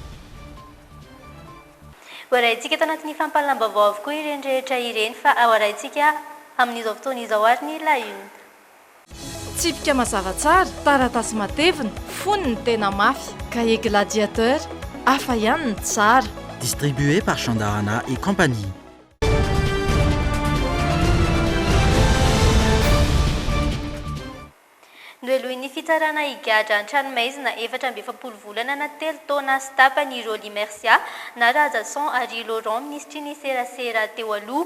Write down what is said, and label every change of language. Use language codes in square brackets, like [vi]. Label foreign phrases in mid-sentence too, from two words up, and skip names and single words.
[mg] Hoarahintsika tao anatin'ny fampahalam-baovao avokoa ireny rehetra ireny fa hoarahintsika amin'izao fotoana izao ary ny La Une. Tsipika mazava tsara, taratasy matevina, fony ny tena mafy, cahier gladiateur, hafa ihany ny tsara. [fr] Distribué par Chandarana et compagnie. [mg] Noelohin'ny fitsarana higadra an-tranomaizina 7 volana na 3 taona sy tapany Roly Mercia na Ajason ary Laurent ministry ny serasera teo aloha.